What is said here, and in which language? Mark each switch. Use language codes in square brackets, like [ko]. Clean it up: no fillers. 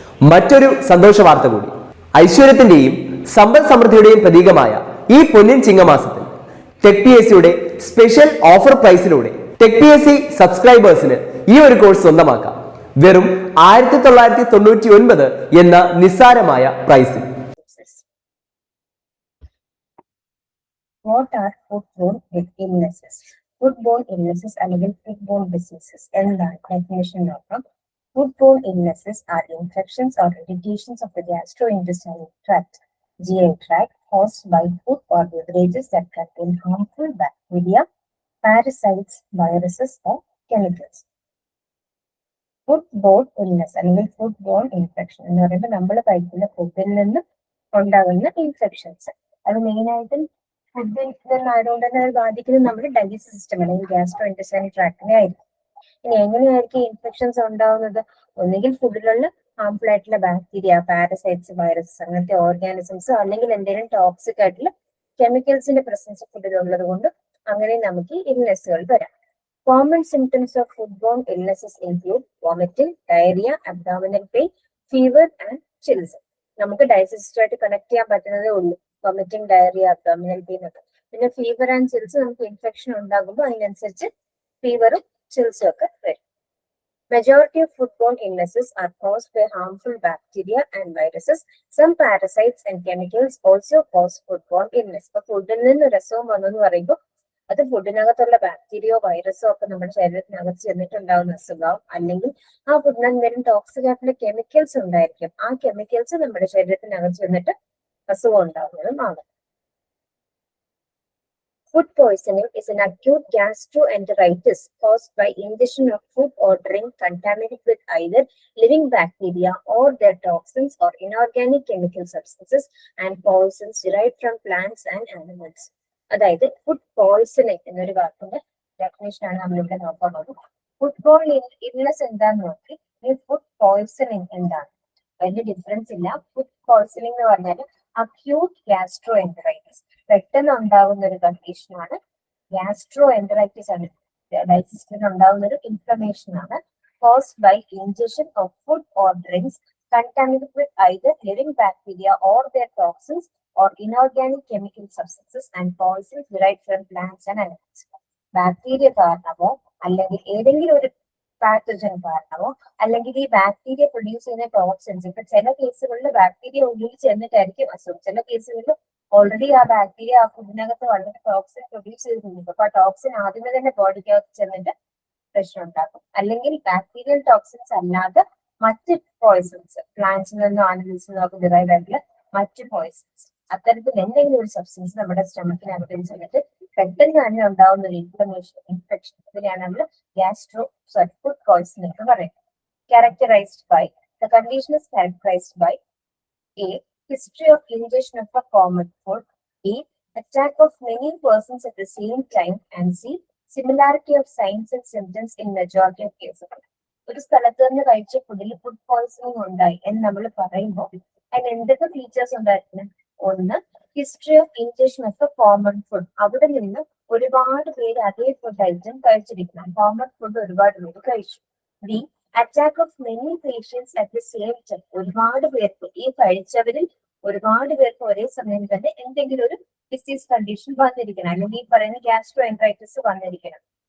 [ml] മറ്റൊരു സന്തോഷ വാർത്ത കൂടി, ഐശ്വര്യത്തിന്റെയും സമ്പൽ സമൃദ്ധിയുടെയും പ്രതീകമായ ഈ പൊന്നിൻ ചിങ്ങമാസത്തിൽ tech PSCയുടെ special offer പ്രൈസിലൂടെ tech PSC സബ്സ്ക്രൈബേഴ്സിന് ഈ ഒരു കോഴ്സ് സ്വന്തമാക്കാം വെറും 1999 എന്ന നിസ്സാരമായ പ്രൈസിൽ. [en] What are foodborne illnesses? Foodborne illnesses അല്ലെങ്കിൽ foodborne diseases [ml] എന്താണ് definition നോക്കാം. [en] Foodborne illnesses are infections or irritations of the gastrointestinal tract (GI tract) caused by food or beverages that contain harmful bacteria, parasites, viruses or chemicals. [ml] Foodborne illness അല്ലെങ്കിൽ foodborne infection എന്ന് പറയുമ്പോൾ നമ്മൾ കഴിക്കുന്ന ഫുഡിൽ നിന്ന് ഉണ്ടാകുന്ന ഇൻഫെക്ഷൻസ്, അത് മെയിൻ ആയിട്ടും ഫുഡിൽ നിന്നായതുകൊണ്ട് തന്നെ അത് ബാധിക്കുന്നത് നമ്മുടെ ഡൈജസ്റ്റീവ് സിസ്റ്റം അല്ലെങ്കിൽ ഗ്യാസ്ട്രോ ഇൻറ്റെസ്റ്റൈനൽ ട്രാക്റ്റിനെ ആയിരിക്കും. ഇനി എങ്ങനെയായിരിക്കും ഇൻഫെക്ഷൻസ് ഉണ്ടാകുന്നത്? ഒന്നുകിൽ ഫുഡിലുള്ള ഹാർംഫുൾ ആയിട്ടുള്ള ബാക്ടീരിയ, പാരസൈറ്റ്സ്, വൈറസസ് അങ്ങനത്തെ ഓർഗാനിസംസ്, അല്ലെങ്കിൽ എന്തെങ്കിലും ടോക്സിക് ആയിട്ടുള്ള കെമിക്കൽസിന്റെ പ്രസൻസ് ഫുഡിൽ ഉള്ളത് കൊണ്ട് അങ്ങനെ നമുക്ക് ഇൽനെസ്സുകൾ വരാം. [en] Common symptoms of foodborne illnesses include vomiting, diarrhoea, abdominal pain, fever and chills. [ml] നമുക്ക് ഡൈജസ്റ്റുമായിട്ട് കണക്ട് ചെയ്യാൻ പറ്റുന്നതേ ഉള്ളൂ വോമിറ്റിംഗ്, ഡയറിയ, അബ്ഡോമിനൽ പെയിൻ ഒക്കെ. പിന്നെ ഫീവർ ആൻഡ് ചിൽസ് നമുക്ക് ഇൻഫെക്ഷൻ ഉണ്ടാകുമ്പോൾ അതിനനുസരിച്ച് ഫീവറും ചിൽസും ഒക്കെ വരും. [en] Majority of foodborne illnesses are caused by harmful bacteria and viruses. Some parasites and chemicals also cause foodborne illness. [ml] അപ്പോൾ ഫുഡിൽ നിന്ന് രസവും വന്നെന്ന് പറയുമ്പോൾ അത് ഫുഡിനകത്തുള്ള ബാക്ടീരിയോ വൈറസോ ഒക്കെ നമ്മുടെ ശരീരത്തിനകത്ത് ചെന്നിട്ടുണ്ടാവുന്ന അസുഖം, അല്ലെങ്കിൽ ആ ഫുഡിന് എന്തെങ്കിലും ടോക്സിക് ആയിട്ടുള്ള കെമിക്കൽസ് ഉണ്ടായിരിക്കും, ആ കെമിക്കൽസ് നമ്മുടെ ശരീരത്തിനകത്ത് ചെന്നിട്ട് അസുഖം ഉണ്ടാവുന്നതുമാണ്. [en] Food poisoning is an acute gastroenteritis caused by ingestion of food or drink contaminated with either living bacteria or their toxins or inorganic chemical substances and poisons derived from plants and animals. [ml] അതായത് food poisoning എന്നൊരു വാക്കിന്റെ definition ആണ് നമ്മളിവിടെ നോക്കാൻ പോകുന്നത്. ഫുഡ്ബോൺ illness എന്താന്ന് നോക്കി food poisoning എന്താണ്? വലിയ ഡിഫറൻസ് ഇല്ല. ഫുഡ് പോയ്സണിങ് എന്ന് പറഞ്ഞാൽ അക്യൂട്ട് ഗ്യാസ്ട്രോ എൻറ്ററൈറ്റിസ്, പെട്ടെന്ന് ഉണ്ടാകുന്ന ഒരു കണ്ടീഷനാണ് ഗ്യാസ്ട്രോ എൻറ്ററൈറ്റിസ് ആണ്. ഡൈജസ്റ്റിന് ഉണ്ടാകുന്ന ഒരു ഇൻഫ്ലമേഷൻ ആണ്. [en] Caused by ingestion of food or drinks contaminated with either living bacteria or their toxins or inorganic chemical substances and poisons derived from plants and animals. [ml] Bacteria കാരണമോ അല്ലെങ്കിൽ ഏതെങ്കിലും ഒരു പാത്തജൻ കാരണമോ അല്ലെങ്കിൽ ഈ ബാക്ടീരിയ പ്രൊഡ്യൂസ് ചെയ്യുന്ന toxins, ഇപ്പൊ ചില കേസുകളിൽ ബാക്ടീരിയ ഉള്ളിൽ ചെന്നിട്ടായിരിക്കും അസുഖം, ചില കേസുകളിൽ ഓൾറെഡി ആ ബാക്ടീരിയ ആ ഫുഡിനകത്ത് വളരെ ടോക്സിൻ പ്രൊഡ്യൂസ് ചെയ്തിട്ടുണ്ട്. അപ്പൊ ആ ടോക്സിൻ ആദ്യമേ തന്നെ ബോഡിക്കകത്ത് ചെന്നിട്ട് പ്രശ്നം ഉണ്ടാക്കും. അല്ലെങ്കിൽ ബാക്ടീരിയൽ ടോക്സിൻസ് അല്ലാതെ മറ്റ് പോയ്സൺസ്, പ്ലാന്റ്സിൽ നിന്നോ ആനിമൽസിൽ നിന്നോ ഒക്കെ ഡിറൈവ് ആയിട്ടുള്ള മറ്റ് പോയ്സൺസ്, അത്തരത്തിൽ എന്തെങ്കിലും ഒരു സബ്സ്റ്റൻസ് നമ്മുടെ സ്റ്റമക്കിനകത്ത് ചെന്നിട്ട് പെട്ടെന്ന് തന്നെ ഉണ്ടാവുന്ന ഒരു ഇൻഫ്ലമേഷൻ, ഇൻഫെക്ഷൻ, ഇതിനെയാണ് നമ്മൾ ഫുഡ് പോയ്സണിംഗ് എന്ന് പറയുന്നത്. [en] Characterized by the condition is characterized by A. History of ingestion of a common food, B. Attack of many persons at the same time, and C. Similarity of signs and symptoms in majority of cases. [ml] ഒരു സ്ഥലത്ത് നിന്ന് കഴിച്ച ഫുഡിൽ food poisoning ഉണ്ടായി എന്ന് നമ്മൾ പറയുമ്പോൾ അതിന് എന്തൊക്കെ ഫീച്ചേഴ്സ് ഉണ്ടായിരുന്നു? ഒന്ന്, [en] history of injection of a common food, [ml] അവിടെ നിന്ന് ഒരുപാട് പേര് അതേ ഫുഡ് ഐറ്റം കഴിച്ചിരിക്കണം, കോമൺ ഫുഡ് ഒരുപാട് പേര് കഴിച്ചു. B, [en] attack of many patients at the same time, [ml] ഒരുപാട് പേർക്ക് ഈ കഴിച്ചവരിൽ ഒരുപാട് പേർക്ക് ഒരേ സമയം തന്നെ എന്തെങ്കിലും ഒരു ഡിസീസ് കണ്ടീഷൻ വന്നിരിക്കണം, അല്ലെങ്കിൽ ഈ പറയുന്ന ഗ്യാസ്ട്രോ എൻട്രൈറ്റിസ് വന്നിരിക്കണം.